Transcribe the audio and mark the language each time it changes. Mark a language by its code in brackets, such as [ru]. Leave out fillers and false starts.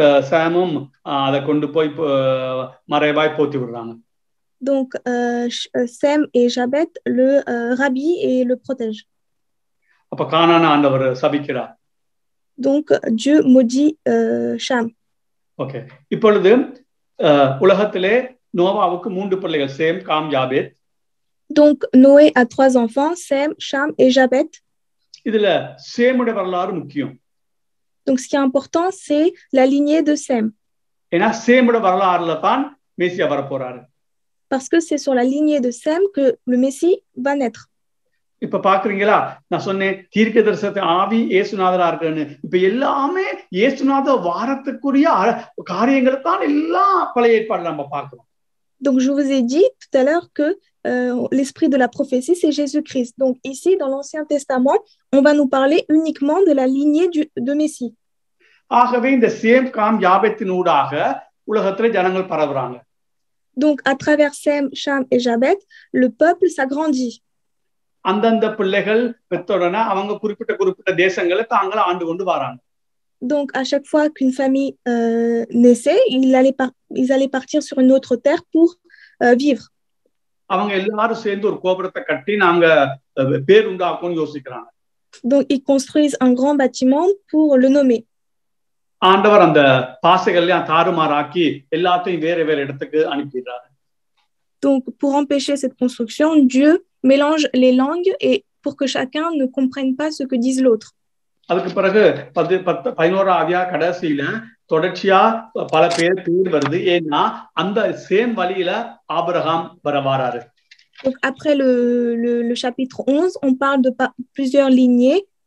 [ta] சாமும் அதை கொண்டு போய் மறைவாய் போத்தி விடுறாங்க. [fr] Donc Sem et Jabet le rhabillent et le protègent. [ta] அப்ப கானான ஆண்டவர் சபிக்கிறார். [fr] Donc Dieu maudit Cham. [ta] Okay, இப்பொழுது உலகத்திலே நோவாவுக்கு 3 பிள்ளைகள், same, com, யாபேத். [fr] Donc Noé a 3 enfants, Sem, Cham et Jabet. [ta] இதுல சேமுடைய வரலாறு முக்கியம். [fr] Donc ce qui est important c'est la lignée de Sem. [ta] ஏன்னா சேமுடைய வரலாறுல தான் மேசியா வரப்போறாரு. [fr] Parce que c'est sur la lignée de Sem que le Messie va naître. [ta] இப்ப பாக்குறீங்களா, நான் சொன்னேன் தீர்க்கதரிசனத்தை ஆவி இயேசுநாதரா இருக்குன்னு. இப்ப எல்லாமே இயேசுநாத வாரத்துக்குரிய காரியங்களை தான் எல்லாம் பழைய ஏற்பாடுல நம்ம பார்க்கிறோம். [fr] Donc je vous ai dit tout à l'heure que l'esprit de la prophétie c'est Jésus-Christ. Donc ici dans l'Ancien Testament, on va nous parler uniquement de la lignée de Messie. [ta] ஆகவே இந்த சேம், காம், யாபேத்தினூடாக உலகத்துல ஜனங்கள் பரவுறாங்க. [fr] Donc à travers Sem, Cham et Jabet, le peuple s'agrandit. [ta] அந்தந்த பிள்ளைகள் பெற்றோடனே அவங்க குறிப்பிட்ட தேசங்களை தாங்கள ஆண்டு கொண்டு வராங்க. [fr] Donc à chaque fois qu'une famille naissait, ils allaient partir sur une autre terre pour vivre. [ta] அவங்க எல்லாரும் சேர்ந்து ஒரு கோபுரத்தை கட்டி நாங்க பேர் உண்டாக்கும்னு யோசிக்கிறாங்க. [fr] Donc ils construisent un grand bâtiment pour le nommer. [ta] ஆண்டவர் அந்த பாசைகள்லாம் தாறுமாறாக்கி எல்லாத்தையும் வேற இடத்துக்கு அனுப்பிடுறாரு. [fr] Donc pour empêcher cette construction, Dieu mélange les langues et pour que chacun ne comprenne pas ce que disent l'autre. [ta] அதுக்கு பிறகு 11ஆம் அதிகார கடைசியில தொடர்ச்சியா பல பேர் வருது. ஏன்னா அந்த சேம் வழியில ஆபிரகாம் வராரு. [fr] Donc après le chapitre 11, on parle de plusieurs lignées.